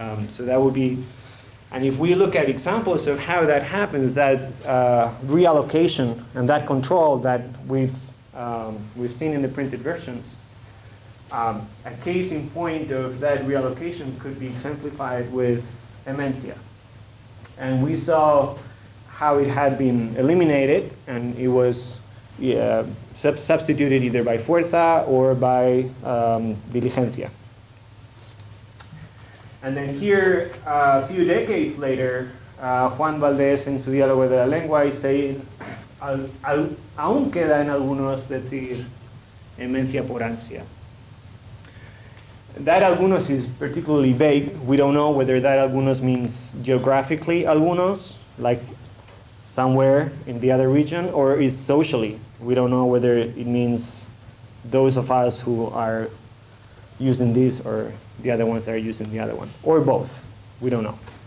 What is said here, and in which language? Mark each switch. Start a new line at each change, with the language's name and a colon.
English: So that would be, and if we look at examples of how that happens, that reallocation and that control that we've seen in the printed versions, a case in point of that reallocation could be exemplified with ementia. And we saw how it had been eliminated, and it was substituted either by fuerza or by diligencia. And then here, a few decades later,
Spanish: Juan Valdés en su diálogo de la lengua
English: is saying,
Spanish: aún queda en algunos decir emencia por ansia.
English: That algunos is particularly vague. We don't know whether that algunos means geographically algunos, like somewhere in the other region, or is socially. We don't know whether it means those of us who are using this or the other ones that are using the other one, or both. We don't know.